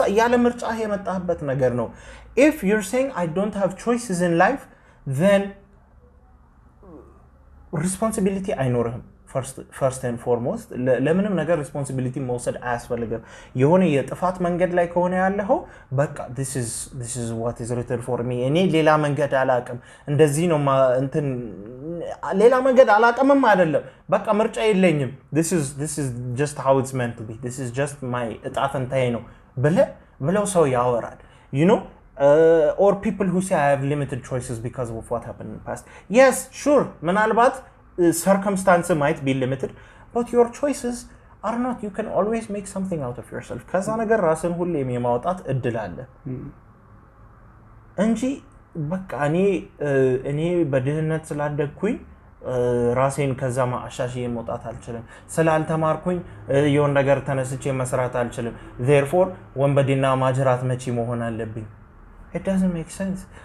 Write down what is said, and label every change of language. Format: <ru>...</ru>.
<am>ያለ ምርጫ የመጣህበት ነገር ነው።</am> <en>If you're saying I don't have choices in life, then</en> <am>responsibility አይኖርህም።</am> <en>First and foremost</en> <am>ለምንም ነገር responsibility መውሰድ አያስፈልግም። የሆነ የጥፋት መንገድ ላይ ከሆነ ያለው በቃ</am> <en>this is what is written for me.</en> <am>እኔ ሌላ መንገድ አላቀም እንደዚህ ነው እንትን ሌላ መንገድ አላቀምም አይደለም በቃ ምርጫ የለኝም</am> <en>this is just how it's meant to be. This is just my</en> <am>እጣ ፈንታዬ ነው ብለው ሰው ያወራል.</am> <en>You know, or people who say I have limited choices because of what happened in the past. Yes, sure,</en> <am>ምናልባት</am> <en>circumstance might be limited, but your choices are not. You can always make something out of yourself.</en> <am>ከዛ ነገር ራስን ሁሌም የማውጣት እድል አለ እንጂ በቃ እኔ በድህነት ስላደግኩኝ ራሴን ከዛ ማሻሻዬ መውጣት አልችልም ስላልተማርኩኝ የሆነ ነገር ተነስቼ መስራት አልችልም therefore ወንበዴና ማጅራት መቺ መሆን አለብኝ.</am> <en>It doesn't make sense.</en>